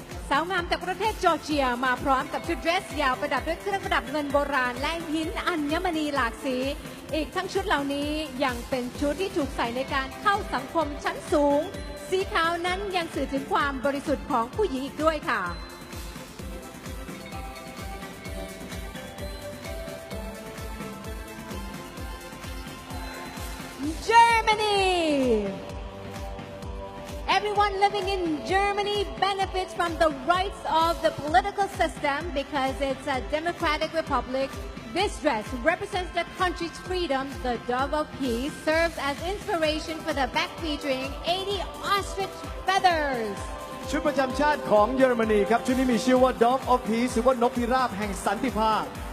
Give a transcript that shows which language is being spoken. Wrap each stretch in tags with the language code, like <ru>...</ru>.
<th>สาวงามจากประเทศจอร์เจียมาพร้อมกับชุดเดรสยาวประดับด้วยเครื่องประดับเงินโบราณและหินอัญมณีหลากสี อีกทั้งชุดเหล่านี้ยังเป็นชุดที่ถูกใส่ในการเข้าสังคมชั้นสูงสีขาวนั้นยังสื่อถึงความบริสุทธิ์ของผู้หญิงอีกด้วยค่ะ</th> <en>Germany Everyone living in Germany benefits from the rights of the political system because it's a democratic republic. This dress represents the country's freedom. The dove of peace serves as inspiration for the back featuring 80 ostrich feathers.</en> <th>ชุดประจำชาติของเยอรมนีครับชุดนี้มีชื่อว่า Dog of Peace หรือว่านกพิราบแห่งสันติภาพ</th>